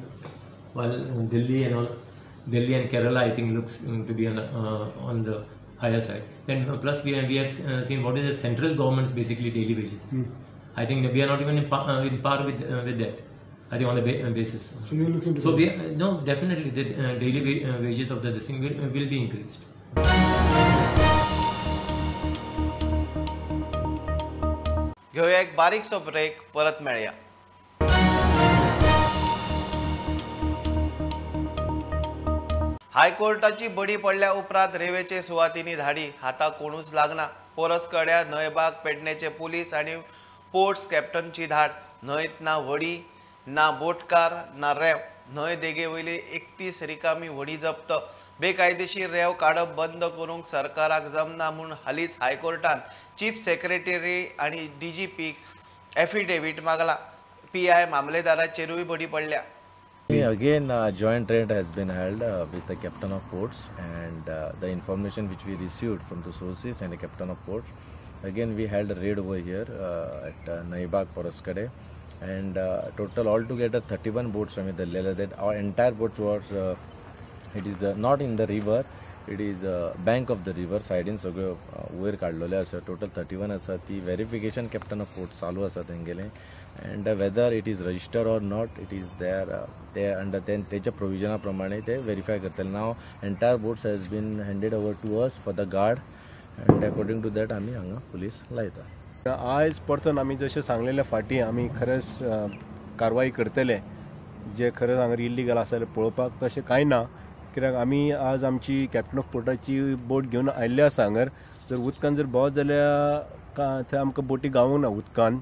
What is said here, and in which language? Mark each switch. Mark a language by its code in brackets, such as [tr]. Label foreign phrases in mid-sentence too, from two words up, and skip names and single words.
[en] While Delhi and Kerala, I think, looks to be on the higher side. Then plus we have seen what is the central government's basically daily wages. I think we are not even in par with that. I think on the basis. So you're looking to. So no, definitely the daily wages of this thing will be increased. [kok] घेऊया एक बारीकसो ब्रेक, परत मेळया. हायकोर्टाची बडी पडल्या उपरांत रेवेचे सुवातींनी धाडी हाताक कोणूच लागना. पोरसकड्या न्हयबाग पेडणेचे पुलीस आणि पोर्ट्स कॅप्टनची धाड. न्हयत ना व्हडी, ना बोटकार, ना रेंव. न्हय देगे वयली 31 रिकामी व्हडी जप्त. बेकायदेशीर रेंव काडप बंद करूंक सरकाराक जमना म्हूण हालींच हायकोर्टान [en] chief secretary [kok] आनी DGPक एफिडेविट मागला. PI मामलेदाराचेरूय बडी पडल्या. [en] Again, a joint raid has been held with the captain of ports, and the information which we received from the sources and the captain of ports. Again, we held a raid over here at Naibag Poraskade, and total altogether 31 boats from the Lela. That our entire boat was it is not in the river, it is bank of the river side in [kok] सगळे वयर काडलेले आसा. [en] Total 31 आसा. [kok] ती [en] verification captain of ports [kok] चालू आसा तेंगेले, [en] and whether it is registered or not, it is there. They under then [kok] तेच्या provision प्रमाणे ते verify करतले. [en] Now entire boats has been handed over to us for the guard, and according to that [kok] आम्ही हांगा पुलीस लायता. आज परतून आमी जशें सांगलेले फाटी आमी खरेंच कारवाई करतले. जे खरेंच हांगा इल्लीगल आसा पळोवपाक तशें कांय ना. कित्याक आमी आज आमची [en] captain of [kok] पोर्टाची बोट घेवन आयिल्ले आसा हांगर. जर उदकान जर भोंवत जाल्यार थंय आमकां बोटी गावूंक ना उदकान.